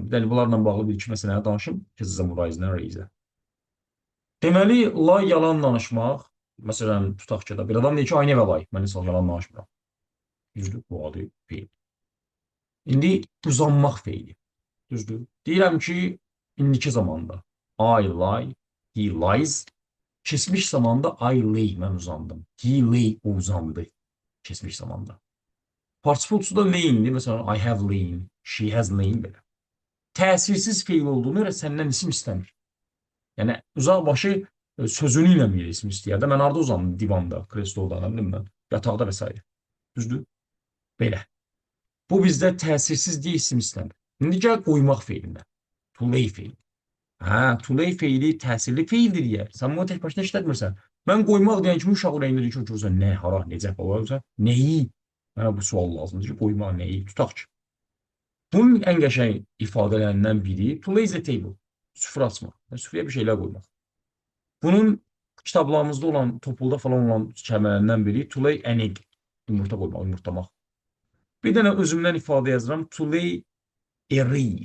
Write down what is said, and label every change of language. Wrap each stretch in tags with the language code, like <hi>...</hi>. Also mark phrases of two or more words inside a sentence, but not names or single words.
<az>Bir də bunlarla bağlı bir-iki məsələyə danışım, keçəcəm rise-dən raise-ə. Deməli, lay yalan danışmaq, məsələn, tutaq ki, bir adam deyir ki, ay nə və lay, mən heç yalan danışmıram. Düzdür, bu adı feil. İndi uzanmaq feili. Düzdür. Deyirəm ki, indiki zamanda</az> <en>I lie, he lies.</en> <az>Keçmiş zamanda</az> <en>I lay,</en> <az>mən uzandım.</az> <en>He lay,</en> <az>o uzandı. Keçmiş zamanda. Partisiple da lay'indir. Məsələn,</az> <en>I have lain, she has lain belə.</en> <az>Təsirsiz feil olduğunu görə səndən isim istəmir. Yəni, uzaq başı sözünü ilə bir isim istəyər də. Mən arada uzandım divanda, kresloda, nə bilim mən, yataqda və s. Düzdür? Belə. Bu bizdə təsirsiz deyə isim istəmir. İndi gəl qoymaq feilinə.</az> <en>To lay feil.</en> <az>Hə,</az> <en>to lay</en> <az>feili təsirli feildir deyə. Sən bunu tək başına işlətmirsən. Mən qoymaq deyən kimi uşaq ürəyində deyir ki, nə, hara, necə, falan. Nəyi? Mənə bu sual lazımdır ki, qoymaq nəyi? Tutaq ki. Bunun ən qəşəng ifadələrindən biri</az> <en>to lay the table.</en> <az>Süfrə açmaq. Süfrəyə bir şeylər qoymaq. Bunun kitablarımızda olan, topulda falan olan kəlmələrindən biri</az> <en>to lay an egg.</en> <az>Yumurta qoymaq, yumurtlamaq. Bir dənə özümdən ifadə yazıram.</az> <en>To lay a wreath.</en>